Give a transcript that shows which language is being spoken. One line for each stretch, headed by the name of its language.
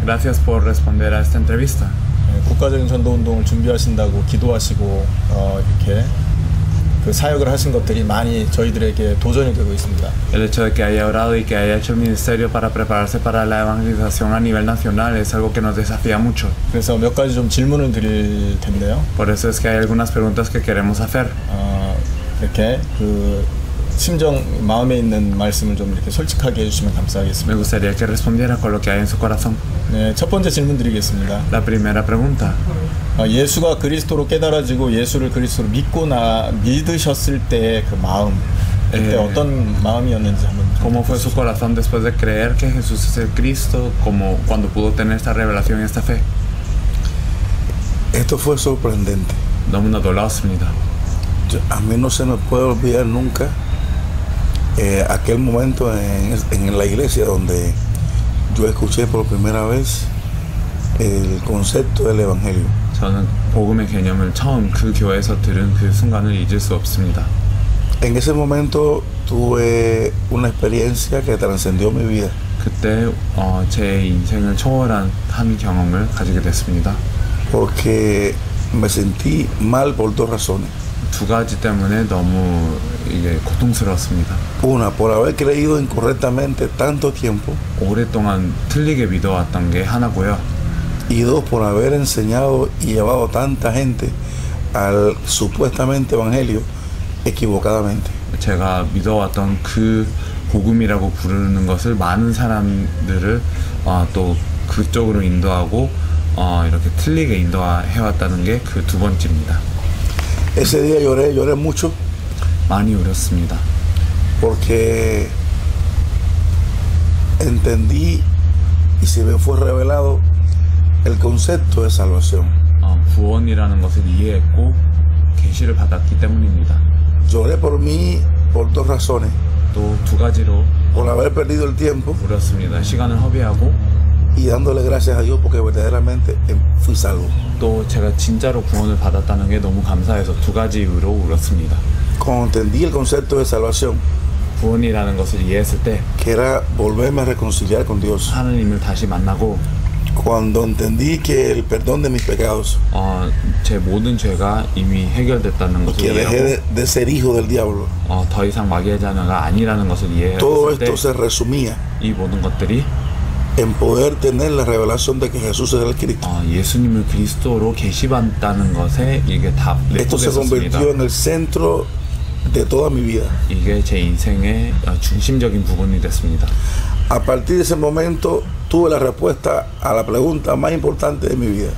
Spanish: Gracias por responder a esta entrevista.
Korean: 국가적인 전도운동을 준비하신다고 기도하시고 이렇게 그 사역을 하신 것들이 많이 저희들에게 도전이 되고 있습니다.
Spanish: El hecho de que haya orado y que haya hecho el ministerio para prepararse para la evangelización a nivel nacional es algo que nos desafía mucho.
Korean: 그래서 몇 가지 좀 질문을 드릴 텐데요.
Spanish: Por eso es que hay algunas preguntas que queremos hacer.
Korean: 이렇게 그 심정 마음에 있는 말씀을 좀 이렇게 솔직하게 해주시면 감사하겠습니다.
Spanish: Me gustaría que respondiera con lo que hay en su corazón.
Korean: 네, 첫 번째 질문 드리겠습니다.
Spanish: La primera pregunta.
Korean: 예수가 그리스도로 깨달아지고 예수를 그리스도로 믿으셨을 때 그 마음, 그때 어떤 마음이었는지 한번.
Spanish: ¿Cómo fue su corazón después de creer que Jesús es el Cristo, como cuando pudo tener esta revelación y esta fe? Esto fue sorprendente.
Korean: 너무나 놀라웠습니다.
Spanish: A mí no se me puede olvidar nunca aquel momento en la iglesia donde yo escuché por primera vez el concepto del evangelio.
Korean: 저는 복음의 개념을 처음 그 교회에서 들은 그 순간을 잊을 수 없습니다.
Spanish: En ese momento tuve una experiencia que trascendió mi vida.
Korean: 그때 제 인생을 초월한 한 경험을 가지게 됐습니다.
Spanish: Porque me sentí mal por dos razones.
Korean: 두 가지 때문에 너무 이게 고통스러웠습니다.
Spanish: Una, por haber creído incorrectamente tanto tiempo.
Korean: 오랫동안 틀리게 믿어왔던 게 하나고요.
Spanish: Y dos, por haber enseñado y llevado tanta gente al supuestamente evangelio equivocadamente.
Korean: 제가 믿어왔던 그 복음이라고 부르는 것을 많은 사람들을 또 그쪽으로 인도하고 이렇게 틀리게 인도해왔다는 게 그 두 번째입니다.
Spanish: Ese día lloré mucho.
Korean: 많이 울었습니다.
Spanish: Porque entendí y se me fue revelado el concepto de salvación.
Korean: 구원이라는 것을 이해했고 계시를 받았기 때문입니다.
Spanish: Lloré por mí por dos razones.
Korean: 또 두 가지로
Spanish: por haber perdido el tiempo.
Korean: 울었습니다. 시간을 허비하고
Spanish: y dándole gracias a Dios porque verdaderamente fui salvo.
Korean: 또 제가 진짜로 구원을 받았다는 게 너무 감사해서 두 가지 이유로 울었습니다.
Spanish: Cuando entendí el concepto de salvación,
Korean: 구원이라는 것을 이해했을 때,
Spanish: que era volverme a reconciliar con Dios.
Korean: 하나님을 다시 만나고,
Spanish: cuando entendí que el perdón de mis pecados,
Korean: 제 모든 죄가 이미 해결됐다는 것을
Spanish: que dejé de ser hijo del diablo,
Korean: 더 이상 마귀의 자녀가 아니라는 것을 이해했을
Spanish: todo
Korean: 때,
Spanish: esto se resumía
Korean: 이 모든 것들이
Spanish: en poder tener la revelación de que Jesús es el Cristo.
Korean: 예수님을 그리스도로 계시받다는 것에 이게 다
Spanish: Esto se convirtió en el centro de toda mi vida.
Korean: 이게 제 인생의 중심적인 부분이 됐습니다.
Spanish: A partir de ese momento tuve la respuesta a la pregunta más importante de mi vida.